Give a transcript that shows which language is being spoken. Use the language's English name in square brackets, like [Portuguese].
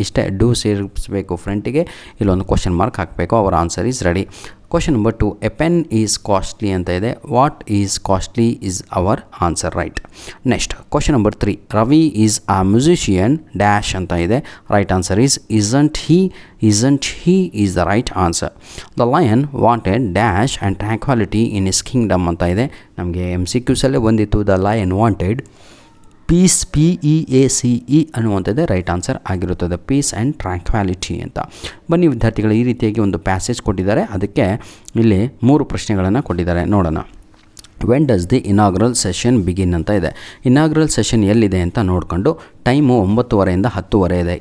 [Kannada] ಇಷ್ಟೇ, ಡೂ ಸೇರಿಸಬೇಕು ಫ್ರಂಟಿಗೆ, ಇಲ್ಲೊಂದು ಕ್ವಶನ್ ಮಾರ್ಕ್ ಹಾಕಬೇಕು. [English] ಅವರ answer is ready. Question number 2, a pen is costly [Kannada] ಅಂತ ಇದೆ. [English] What is costly is our answer, right. Next question number 3, Ravi is a musician dash [Kannada] ಅಂತ ಇದೆ. [English] Right answer is isn't he isn't he is the right answer. The lion wanted dash and tranquility in his kingdom [Kannada] ಅಂತ ಇದೆ. ನಮಗೆ MCQs ಅಲ್ಲೇ ಬಂದಿತ್ತು. [English] the lion wanted peace, [Kannada] PEACE ಅನ್ನುವಂಥದ್ದೇ right answer ಆಗಿರುತ್ತದೆ, peace and ಟ್ರ್ಯಾಂಕ್ವಾಲಿಟಿ ಅಂತ. ಬನ್ನಿ ವಿದ್ಯಾರ್ಥಿಗಳು, ಈ ರೀತಿಯಾಗಿ ಒಂದು ಪ್ಯಾಸೇಜ್ ಕೊಟ್ಟಿದ್ದಾರೆ, ಅದಕ್ಕೆ ಇಲ್ಲಿ 3 ಪ್ರಶ್ನೆಗಳನ್ನು ಕೊಟ್ಟಿದ್ದಾರೆ, ನೋಡೋಣ. [English] when does the inaugural session begin [Kannada] ಅಂತ ಇದೆ. ಇನಾಗ್ರಲ್ ಸೆಷನ್ ಎಲ್ಲಿದೆ ಅಂತ ನೋಡಿಕೊಂಡು ಟೈಮು 9:30 10:00 ಇದೆ.